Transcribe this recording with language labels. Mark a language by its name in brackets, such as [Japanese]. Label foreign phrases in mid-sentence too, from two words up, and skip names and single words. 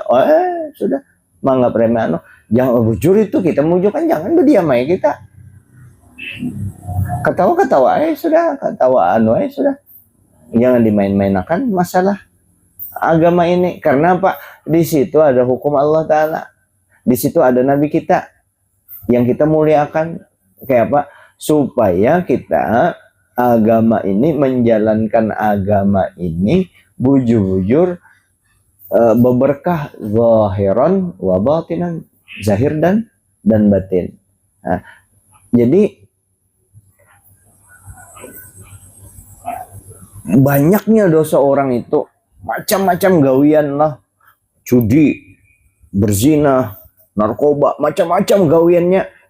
[Indonesian] Sudah menganggap remeh jangan bujur itu kita mujurkan, jangan berdiam aja kita ketawa sudah, sudah, jangan dimain-mainakan masalah agama ini. Karena apa? Di situ ada hukum Allah Ta'ala, di situ ada Nabi kita yang kita muliakan. Kayak apa? Supaya kita agama ini, menjalankan agama ini bujur-bujur beberkah [Arabic] ظاهرا وباطنا, [Indonesian] zahir dan batin. Nah, jadi banyaknya dosa orang itu macam-macam gawian lah, judi, berzina, narkoba, macam-macam gawiannya.